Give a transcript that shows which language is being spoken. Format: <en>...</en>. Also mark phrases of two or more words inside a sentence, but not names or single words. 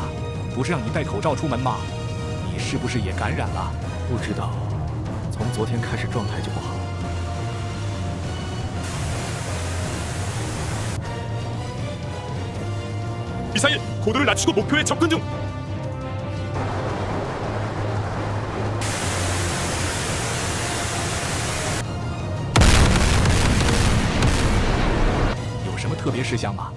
<zh>不是让你戴口罩出门吗？你是不是也感染了？不知道，从昨天开始状态就不好。</zh> <ko>미사일 고도를 낮추고 목표에 접근 중.</ko> <zh>有什么特别事项吗？</zh>